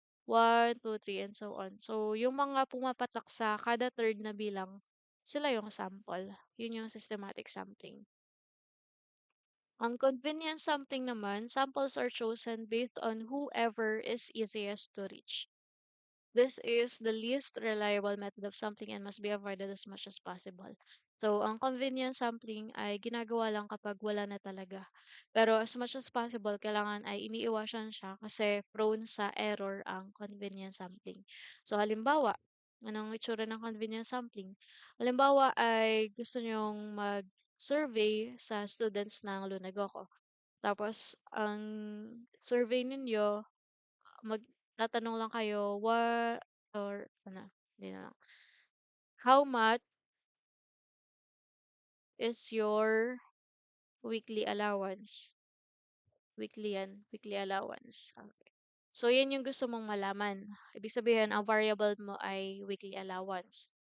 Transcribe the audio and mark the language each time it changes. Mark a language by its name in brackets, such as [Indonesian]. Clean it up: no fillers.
[Filipino] 1, 2, 3, [English] and so on. [Filipino] So, yung mga pumapatak sa kada third na bilang, sila yung sample. Yun yung systematic sampling. Ang convenience sampling naman, [English] samples are chosen based on whoever is easiest to reach. This is the least reliable method of sampling and must be avoided as much as possible. [Filipino] So, ang convenience sampling ay ginagawa lang kapag wala na talaga. Pero [English] as much as possible, [Filipino] kailangan ay iniiwasan siya kasi prone sa error ang convenience sampling. So, halimbawa, anong itsura ng convenience sampling? Halimbawa ay gusto nyong mag-survey sa students ng Lunagoko. Tapos, ang survey ninyo magtatanong lang kayo, [English] what or [Filipino] ano, hindi na lang. [English] How much is your weekly allowance? Weekly [Filipino] yan, [English] weekly allowance. [Filipino] Okay. So, yan yung gusto mong malaman. Ibig sabihin, ang variable mo ay weekly allowance.